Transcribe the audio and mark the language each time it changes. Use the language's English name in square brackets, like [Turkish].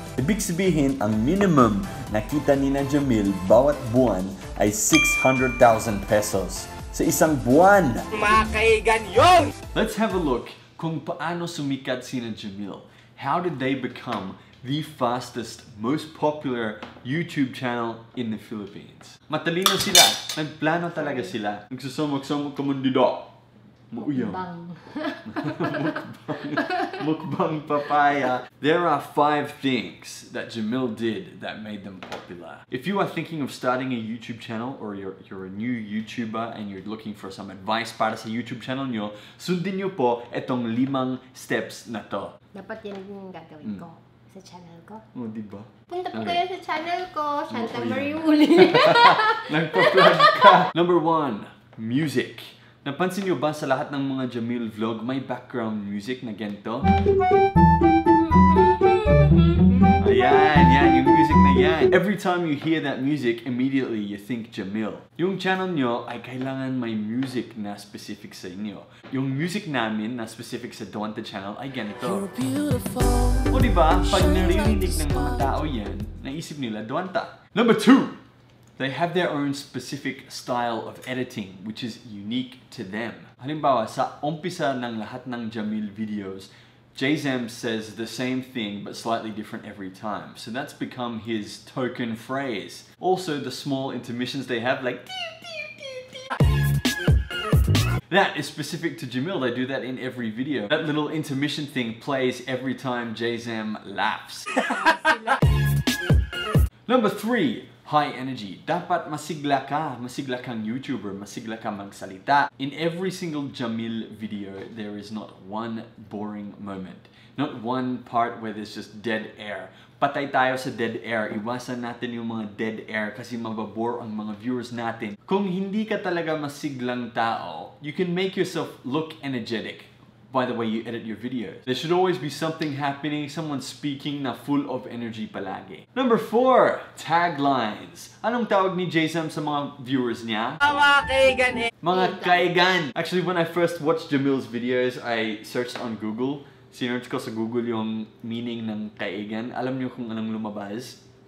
[Filipino] Ibig sabihin, ang minimum na kita ni Ja Mill bawat buwan ay 600,000 pesos sa isang buwan. Makaigan yun! [English] Let's have a look [Filipino] kung paano sumikat sina [English] Ja Mill. How did they become the fastest, most popular YouTube channel in the Philippines? [Filipino] Matalino sila. Nagplano talaga sila. Nagsusamok-samok kamundida. Mauyang. Mukbang papaya. [English] There are 5 things that Ja Mill did that made them popular. If you are thinking of starting a YouTube channel or you're a new YouTuber and you're looking for some advice [Filipino] para sa YouTube channel nyo, sundin nyo po itong 5 steps na to. Dapat yan yung gagawin ko sa channel ko. Oh, diba? Punta po kayo sa channel ko, Shanta Mariuli. Nagpa-plug ka. [English] Number 1, music. [Filipino] Napansin nyo ba sa lahat ng mga Ja Mill vlog, may background music na ganito? Ayan, yan, yung music na yan. [English] Every time you hear that music, immediately you think Ja Mill. [Filipino] Yung channel nyo ay kailangan may music na specific sa inyo. Yung music namin na specific sa Dwanta channel ay ganito. O diba, pag naririnig ng mga tao yan, naisip nila Dwanta. [English] Number 2! They have their own specific style of editing, which is unique to them. [Filipino] Halimbawa, sa umpisa ng lahat ng [English] Ja Mill videos, Jay-Zam says the same thing but slightly different every time. So that's become his token phrase. Also, the small intermissions they have, like that is specific to Ja Mill. They do that in every video. That little intermission thing plays every time Jay-Zam laughs. Number 3. High energy. [Filipino] Dapat masigla ka. Masigla kang YouTuber. Masigla ka magsalita. [English] In every single Ja Mill video, there is not one boring moment. Not one part where there's just dead air. [Filipino] Patay tayo sa dead air. Iwasan natin yung mga dead air kasi mababore ang mga viewers natin. Kung hindi ka talaga masiglang tao, [English] you can make yourself look energetic by the way you edit your videos. There should always be something happening, someone speaking na full of energy palagi. Number 4, taglines. [Filipino] Anong tawag ni Jay-Zam sa mga viewers niya? Mga kaigan eh. Mga kaigan. [English] Actually, when I first watched Ja Mill's videos, I searched on Google. [Filipino] Sinearch ko sa Google yung meaning ng kaigan. Alam niyo kung anong lumabas?